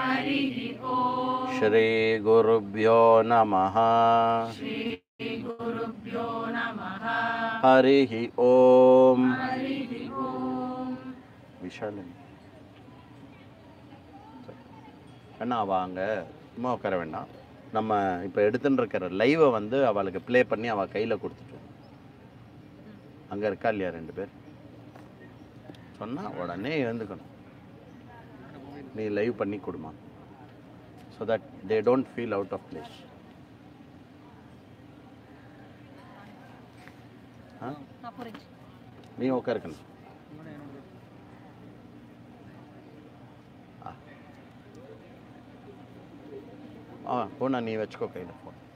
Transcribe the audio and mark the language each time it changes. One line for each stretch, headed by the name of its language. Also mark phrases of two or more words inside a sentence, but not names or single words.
Sanskrit: श्री गुरुभ्यो नमः हरिः ॐ
Tamil: விஷாலன் அண்ணா வாங்க சும்மா உட்கார வேண்டாம். நம்ம இப்போ எடுத்துன்னு இருக்கிற லைவை வந்து அவளுக்கு ப்ளே பண்ணி அவள் கையில் கொடுத்துட்டோம். அங்கே இருக்கா இல்லையா 2 பேர்? சொன்னால் உடனே எழுந்துக்கணும். நீ லைவ் பண்ணி கொடுமா,
English: so that they don't feel out of place.
Tamil: நீ உட்காருக்கணும். போனா நீ வச்சுக்கோ கையில் ஃபோன்.